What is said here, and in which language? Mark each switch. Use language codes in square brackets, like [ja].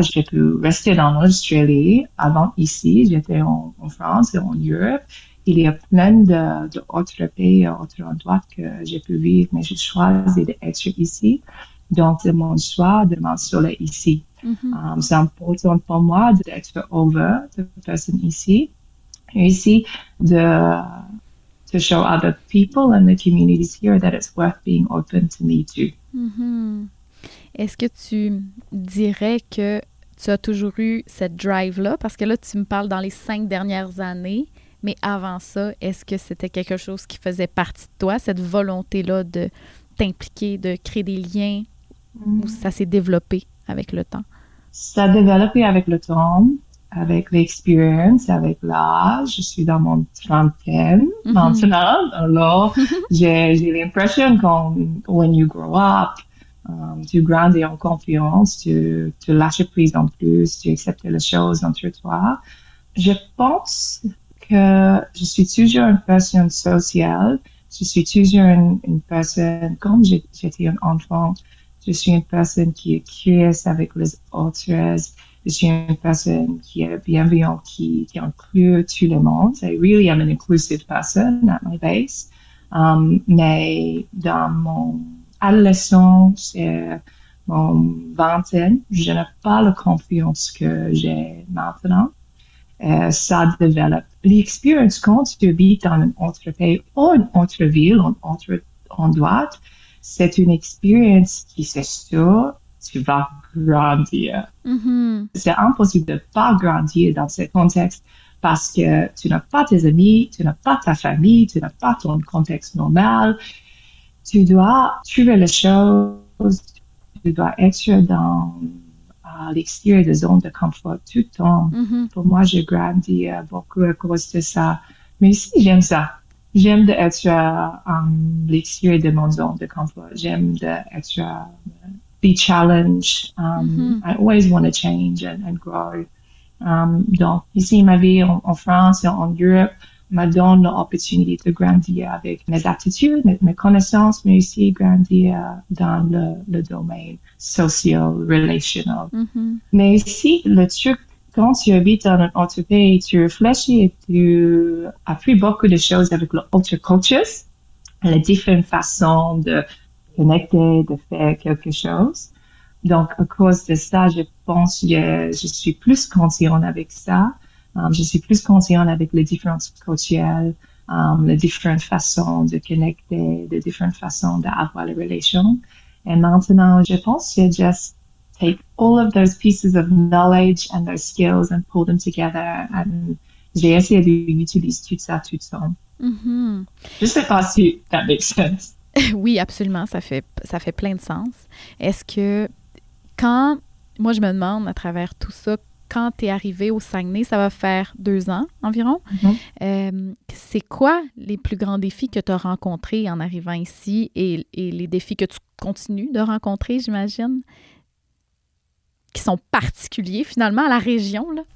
[fr] J'ai pu rester dans l'Australie. Avant ici, j'étais en France et en Europe. Il y a plein d'autres pays, d'autres endroits que j'ai pu vivre, mais j'ai choisi d'être ici. Donc, c'est mon choix de m'installer ici. C'est important pour moi d'être over de personne ici. Et ici, [en] to show other people and the communities here that it's worth being open to me too. [fr] Est-ce que tu dirais que tu as toujours eu cette drive-là? Parce que là, tu me parles dans les 5 dernières années, mais avant ça, est-ce que c'était quelque chose qui faisait partie de toi, cette volonté-là de t'impliquer, de créer des liens, ou ça s'est développé avec le temps? Ça a développé avec le temps. Avec l'expérience, avec l'âge, je suis dans mon 30e maintenant. Alors, j'ai l'impression que [en] when you grow up, [fr] tu grandis en confiance, tu lâches prise en plus, tu acceptes les choses entre toi. Je pense que je suis toujours une personne sociale, je suis toujours une personne, comme j'étais un enfant, je suis une personne qui est curieuse avec les autres. Je suis une personne qui est bienveillante, qui inclut tout le monde. [en] I really am an inclusive person at my base. [fr] Mais dans mon adolescence et mon vingtaine, je n'ai pas la confiance que j'ai maintenant. Ça développe. L'expérience quand tu habites dans un autre pays ou une autre ville, un autre endroit, c'est une expérience qui, c'est sûr, tu vas grandir. Mhm. C'est impossible de pas grandir dans ce contexte parce que tu n'as pas tes amis, tu n'as pas ta famille, tu n'as pas ton contexte normal. Tu dois trouver les choses, tu dois être dans l'extérieur des zones de confort tout le temps. Mhm. Pour moi, j'ai grandi beaucoup à cause de ça. Mais ici, j'aime ça. J'aime d'être l'extérieur de mon zone de confort. J'aime d'être [en] be challenged. Mhm. I always want to change and grow. [fr] Donc, ici, ma vie en France et en Europe me donne l'opportunité de grandir avec mes aptitudes, mes connaissances, mais aussi grandir dans le domaine social, relational. Mhm. Mais ici, le truc, quand tu habites dans un autre pays, tu réfléchis et tu apprends beaucoup de choses avec l'autre cultures, les différentes façons de connecter, de faire quelque chose. Donc, à cause de ça, je pense que je suis plus consciente avec ça. Je suis plus consciente avec les différentes cultures, les différentes façons de connecter, les différentes façons d'avoir les relations. Et maintenant, je pense que [en] just take all of those pieces of knowledge and those skills and pull them together. [fr] And j'ai essayé d'utiliser tout ça tout le temps. Mhm. Je sais pas si [en] that makes sense. [fr] Oui, absolument, ça fait plein de sens. Est-ce que moi je me demande à travers tout ça, quand tu es arrivé au Saguenay, ça va faire 2 ans environ, c'est quoi les plus grands défis que tu as rencontrés en arrivant ici et les défis que tu continues de rencontrer, j'imagine, qui sont particuliers finalement à la région, là?